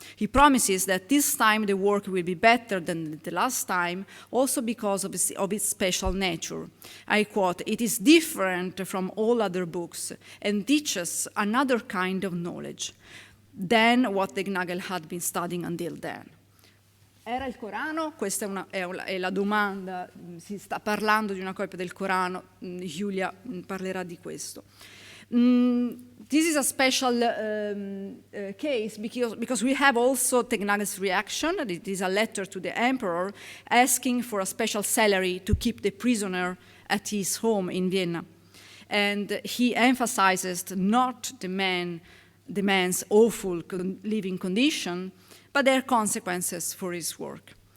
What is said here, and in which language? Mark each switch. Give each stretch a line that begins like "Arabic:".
English: He promises that this time the work will be better than the last time, also because of its special nature. I quote, "It is different from all other books and teaches another kind of knowledge than what the Gnagel had been studying until then."
Italian: Era il Corano? Questa è la domanda. Si sta parlando di una copia del Corano. Giulia parlerà di questo.
English: This is a special case because we have also Tegnagel's reaction. It is a letter to the emperor asking for a special salary to keep the prisoner at his home in Vienna. And he emphasizes not the man's awful living condition, but their consequences for his work.